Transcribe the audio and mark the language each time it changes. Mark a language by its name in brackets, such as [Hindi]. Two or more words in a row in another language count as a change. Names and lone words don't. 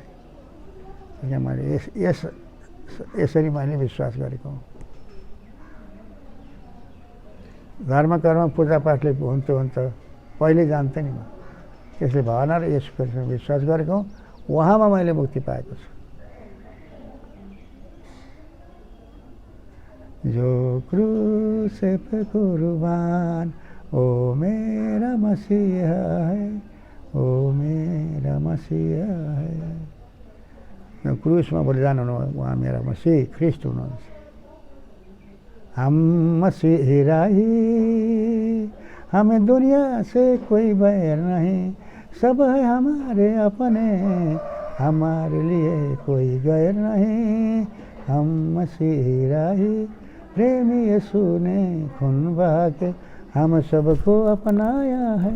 [Nepali] मैले यसरी मैले विश्वास गरेको हुँ। धर्म कर्म पूजापाठले हुन्छ पहिले जान्थेँ नि म, त्यसले भएन र यसो विश्वास गरेको हुँ। उहाँमा मैले मुक्ति पाएको छु। [Hindi] जो क्रूस पे कुर्बान ओ मेरा मसीहा है, ओ मेरा मसीहा है। [Nepali] क्रूसमा बलिदान हुनु उहाँ मेरा मसीह ख्रिस्ट हुनुहुन्छ। [Hindi] हम मसीह राही, हमें दुनिया से कोई बैर नहीं, सब है हमारे अपने, हमारे लिए कोई गैर नहीं। हम मसीह राही, प्रेमी यीशु ने खून बहा के हम सबको अपनाया है।